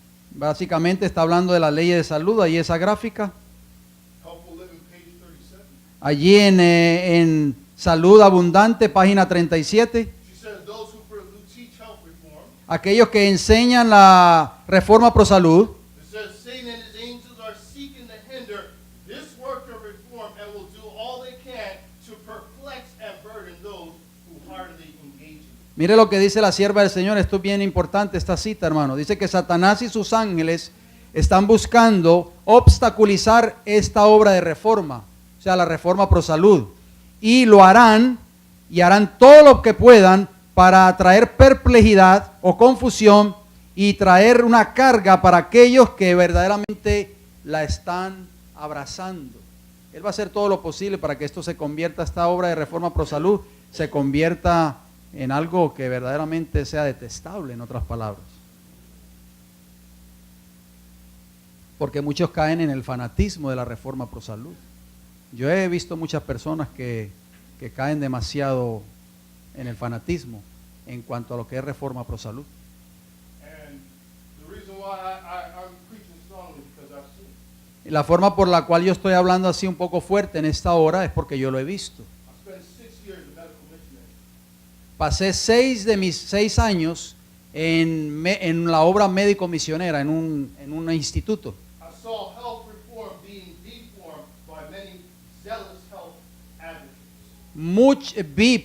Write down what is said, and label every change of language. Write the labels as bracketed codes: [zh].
[es] Básicamente está hablando de las leyes de salud, ahí esa gráfica. [en] Helpful Living, page 37. [es] Allí en Salud Abundante, página 37. [en] She says those who teach health reform. [es] Aquellos que enseñan la reforma pro salud, [en] It says Satan and his angels are seeking to hinder this work of reform and will do all they can to perplex and burden those who heartily engage in it. [es] mire lo que dice la sierva del Señor, esto es bien importante esta cita, hermano. Dice que Satanás y sus ángeles están buscando obstaculizar esta obra de reforma, o sea, la reforma pro salud. Y lo harán, y harán todo lo que puedan para traer perplejidad o confusión y traer una carga para aquellos que verdaderamente la están abrazando. Él va a hacer todo lo posible para que esto se convierta, esta obra de reforma pro salud, se convierta en algo que verdaderamente sea detestable, en otras palabras. Porque muchos caen en el fanatismo de la reforma pro salud. Yo he visto muchas personas que caen demasiado en el fanatismo en cuanto a lo que es reforma pro salud. [en] And the reason why I'm preaching strongly because I've seen it. [es] Y la forma por la cual yo estoy hablando así un poco fuerte en esta hora es porque yo lo he visto. [en] I spent 6 years as a medical missionary. [es] Pasé 6 de mis 6 años en la obra médico misionera, en un instituto. [en] I saw health reform being deformed by many zealous health advocates.